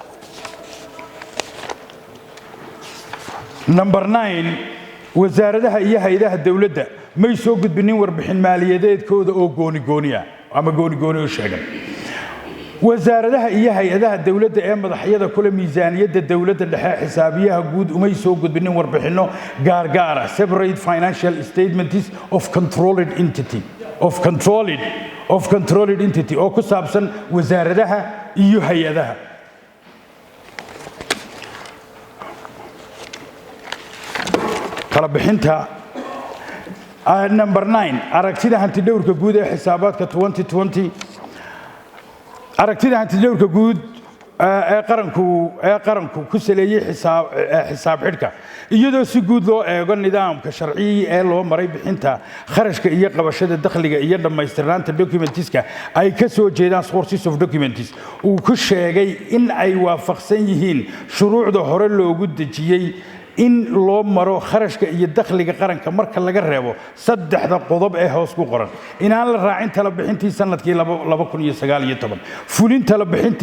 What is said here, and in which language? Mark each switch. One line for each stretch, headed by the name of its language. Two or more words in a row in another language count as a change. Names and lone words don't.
Somali: number 9 wasaaradaha iyo hay'adaha dawladda may soo gudbinin warbixin maaliyadeedkooda oo gooni ama gooni u sheegan wasaaradaha iyo hay'adaha dawladda ee madaxyada kula miisaaniyadda dawladda dhexe xisaabiyaha guud umay soo gudbinin warbixino gaar
English: separate financial statements of controlled entity
Somali: oo ku saabsan wasaaradaha iyo hay'adaha kala bixinta number 9 aragtida hantidhowrka guud ee xisaabaadka 2020 aragtida hantidhowrka guud ee qaranku ku saleeyay xisaab xidhka iyadoo si guud loo eego nidaamka sharci ee loo maray bixinta kharashka iyo qabashada dakhliga iyo dhammaystirnaanta documentiska ay ka soo jeedaan
English: sources of documents
Somali: uu ku sheegay in ay waafaqsan yihiin shuruucda hore loogu dejiyey in loo maro kharashka iyo dakhliga qaranka marka laga reebo saddexda qodob ee hoos ku qoran inaan la raacin tala bixintii sanadkii 2019 fulin tala bixintii